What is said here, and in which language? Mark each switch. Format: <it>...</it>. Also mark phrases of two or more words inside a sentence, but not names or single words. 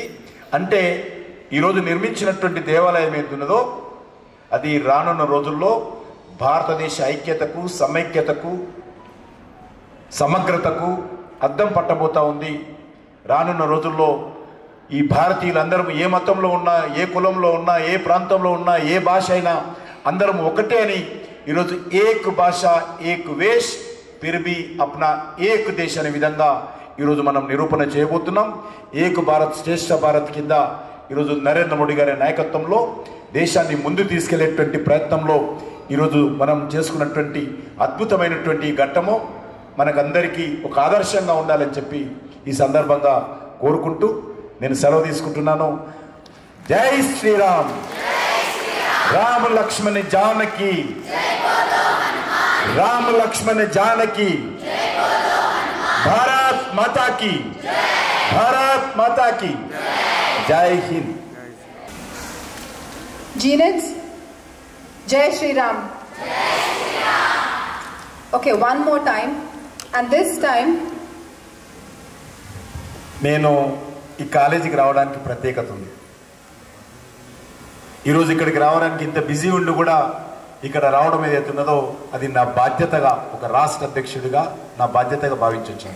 <te>అంటే ఈరోజు నిర్మించినటువంటి దేవాలయం ఏదున్నదో అది రానున్న రోజుల్లో భారతదేశ ఐక్యతకు, సమైక్యతకు, సమగ్రతకు అద్దం పట్టబోతా ఉంది. రానున్న రోజుల్లో ఈ భారతీయులందరూ ఏ మతంలో ఉన్నా, ఏ కులంలో ఉన్నా, ఏ ప్రాంతంలో ఉన్నా, ఏ భాష అయినా అందరం ఒకటే అని ఈరోజు</te> <hi>एक भाषा एक वेश फिर भी अपना एक देश</hi> <te>అనే విధంగా ఈరోజు మనం నిరూపణ చేయబోతున్నాం. ఏక్ భారత్ శ్రేష్ఠ భారత్ కింద ఈరోజు నరేంద్ర మోడీ గారి నాయకత్వంలో దేశాన్ని ముందు తీసుకెళ్లేటువంటి ప్రయత్నంలో ఈరోజు మనం చేసుకున్నటువంటి అద్భుతమైనటువంటి ఘట్టము మనకందరికీ ఒక ఆదర్శంగా ఉండాలని చెప్పి ఈ సందర్భంగా కోరుకుంటూ నేను సెలవు తీసుకుంటున్నాను.</te> <hi>जय श्रीराम। राम लक्ष्मण जानकी, राम लक्ष्मण जानकी, भारत माता की, भारत माता की जय हिंद.</hi> <en>Genius,</en> <hi>जय श्री राम.</hi> <en>Okay, one more time, and this time</en> <te>నేను ఈ కాలేజీకి రావడానికి ప్రత్యేకత ఉంది. ఈరోజు ఇక్కడికి రావడానికి ఇంత బిజీ ఉండి కూడా ఇక్కడ రావడం ఏదైతే ఉన్నదో అది నా బాధ్యతగా, ఒక రాష్ట్ర అధ్యక్షుడిగా నా బాధ్యతగా భావించొచ్చాను.</te>